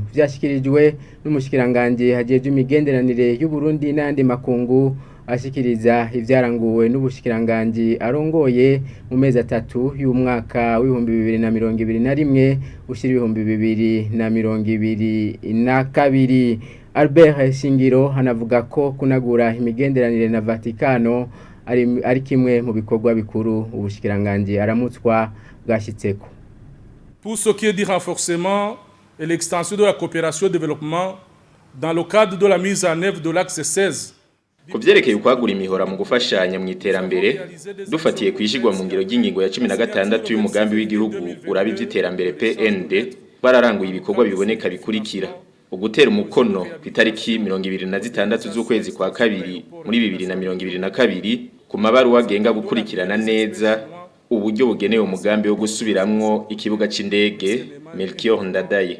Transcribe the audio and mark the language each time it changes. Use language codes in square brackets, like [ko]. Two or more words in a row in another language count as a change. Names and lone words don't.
[rn] Vyashikirijwe n'umushikiranganje hajeje imigenderanire y'u Burundi n'andi makungu ashikiriza ivyaranguwe n'ubushikiranganje arongoye mu mezi 3 y'umwaka w'2021 ushira 2022. Albert Shingiro hanavuga ko kunagura imigenderanire na Vatikano ari kimwe mu bikorwa bikuru ubushikiranganje aramutswa bwashitseko. [fr] Pour ce qui est du renforcement et l'extension de la coopération et développement dans le cadre de la mise en œuvre de l'axe 16. [rn] Kuvyerekeye ukwagura imihora mu gufashanya mu iterambere dufatiye kwishigwa mu ngiro y'ingingo ya 16 y'umugambi w'igihugu urabi vy'iterambere PND bararanguye ibikorwa biboneka bikurikira: ugutera umukono ku itariki 26 z'ukwezi kwa kabiri muri 2022 ku mabaruwa agenga gukurikirana neza uburyo bugenewe umugambi wo gusubiramwo ikibuga c'indege Melchior Ndadaye.